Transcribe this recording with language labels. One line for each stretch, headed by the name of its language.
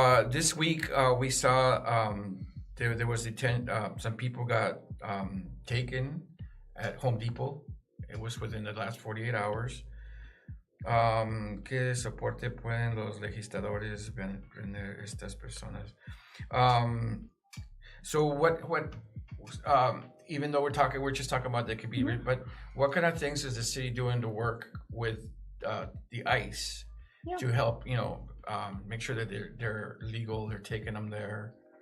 English: This week we saw there was some people got taken at Home Depot. It was within the last 48 hours.
Spanish: ¿Qué soporte pueden los legisladores tener estas personas?
English: So what even though we're just talking about that could be, but what kind of things is the city doing to work with the ICE to help, make sure that they're legal, they're taking them there?